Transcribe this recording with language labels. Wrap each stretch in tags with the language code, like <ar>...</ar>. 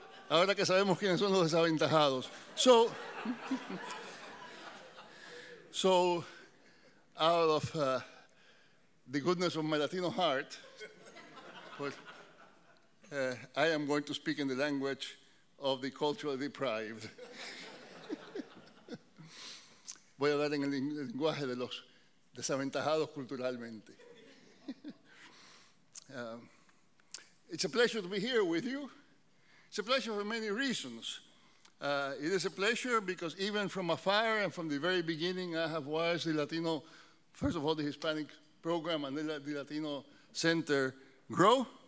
<es>Ahora que sabemos quiénes son los desaventajados.</es> <en>So out of the goodness of my Latino heart, but, I am going to speak in the language of the culturally deprived.</en> <es>Voy a hablar en el lenguaje de los desaventajados culturalmente.</es> <en>It's a pleasure to be here with you. It's a pleasure for many reasons. It is a pleasure because even from afar and from the very beginning, I have watched the Latino, first of all, the Hispanic program and the Latino Center grow.</en>